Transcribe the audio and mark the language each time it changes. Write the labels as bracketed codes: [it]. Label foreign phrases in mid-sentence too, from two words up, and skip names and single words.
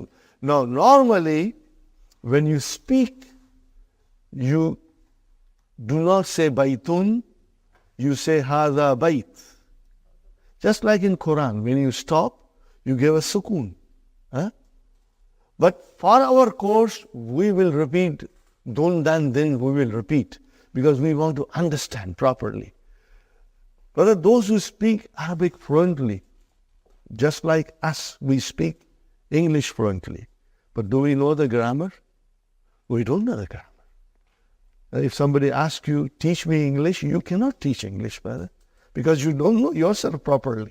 [en] Now, normally, when you speak, you do not say baytun, you say [ar] هذا بيت. [en] Just like in Quran, when you stop, you give a sukun. But for our course, we will repeat, dun, dan, din, we will repeat, because we want to understand properly. Brother, those who speak Arabic fluently, just like us, we speak English fluently. But do we know the grammar? We don't know the grammar. If somebody asks you, teach me English, you cannot teach English, brother, because you don't know yourself properly.